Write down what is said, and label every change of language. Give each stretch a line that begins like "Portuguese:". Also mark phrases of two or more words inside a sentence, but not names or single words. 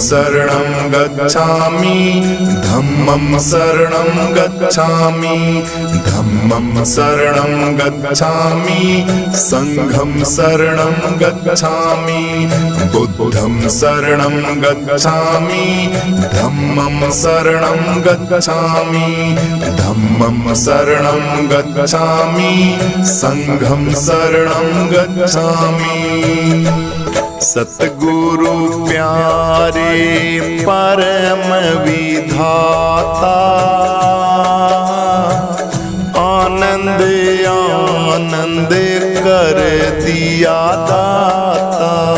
Pali: शरणं गच्छामि, धम्मं शरणं गच्छामि, धम्मं शरणं गच्छामि, संघं शरणं गच्छामि, बुद्धं शरणं गच्छामि, धम्मं शरणं गच्छामि, धम्मं शरणं गच्छामि, संघं शरणं गच्छामि।
Hindi: सतगुरु प्यारे परम विधाता, आनंद आनंद कर दिया दाता।